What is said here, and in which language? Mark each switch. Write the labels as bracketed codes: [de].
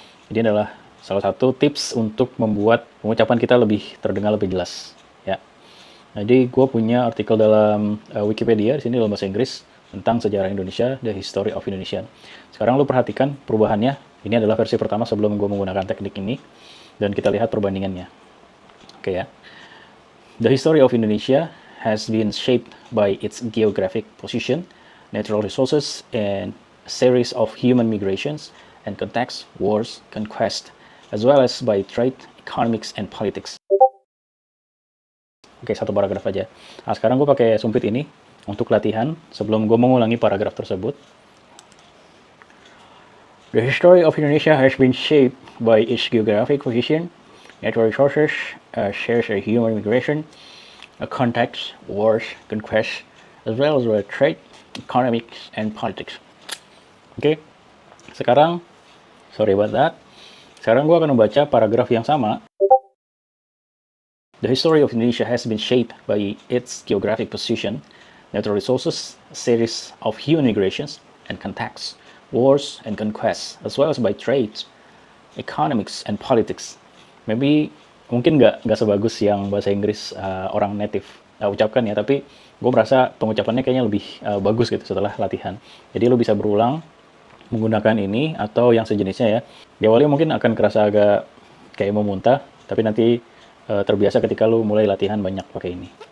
[id] Ini adalah salah satu tips untuk membuat pengucapan kita lebih terdengar lebih jelas. Ya. Jadi gue punya artikel dalam Wikipedia di sini dalam bahasa Inggris tentang sejarah Indonesia, The History of Indonesia. Sekarang lu perhatikan perubahannya. Ini adalah versi pertama sebelum gue menggunakan teknik ini dan kita lihat perbandingannya. Oke ya. [en] The history of Indonesia has been shaped by its geographic position, natural resources, and a series of human migrations and contexts, wars, conquest, as well as by trade, economics, and politics. [id] Oke, satu paragraf aja. Nah, sekarang gue pakai sumpit ini untuk latihan sebelum gue mengulangi paragraf tersebut. [en] The history of Indonesia has been shaped by its geographic position, natural resources, a series of human migration, a context, wars, conquest, as well as trade, economics, and politics. [id] Oke, sekarang, [en] sorry about that. [id] Sekarang gue akan membaca paragraf yang sama. [en] The history of Indonesia has been shaped by its geographic position, natural resources, a series of human migrations, and contexts, wars, and conquests, as well as by trade, economics, and politics. [id] Maybe mungkin nggak sebagus yang bahasa Inggris orang native ucapkan ya, tapi gue merasa pengucapannya kayaknya lebih bagus gitu setelah latihan. Jadi lo bisa berulang menggunakan ini atau yang sejenisnya ya. Di awalnya mungkin akan kerasa agak kayak mau muntah, tapi nanti terbiasa ketika lo mulai latihan banyak pakai ini.